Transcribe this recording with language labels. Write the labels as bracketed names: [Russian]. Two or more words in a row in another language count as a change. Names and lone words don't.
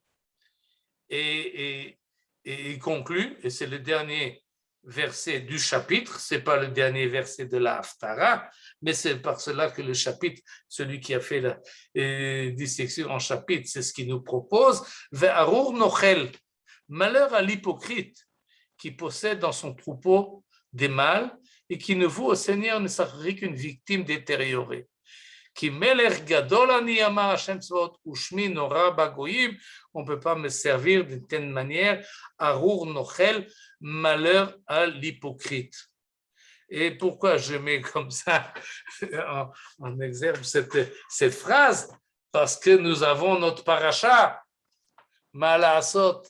[French] Et il conclut, et c'est le dernier verset du chapitre, ce n'est pas le dernier verset de la Haftara, mais c'est par cela que le chapitre, celui qui a fait la dissection en chapitre, c'est ce qu'il nous propose. [Hebrew] וארור נוכל, [French] malheur à l'hypocrite qui possède dans son troupeau des mâles et qui ne vaut au Seigneur ne serait qu'une victime détériorée. [Hebrew] כי מלך גדול אני אמר השם צבאות ושמי נורא בגוים. [French] On ne peut pas me servir d'une telle manière. [Hebrew] ארור נוכל, [French] malheur à l'hypocrite. Et pourquoi je mets comme ça en exergue cette phrase? Parce que nous avons notre paracha, Mala'asot.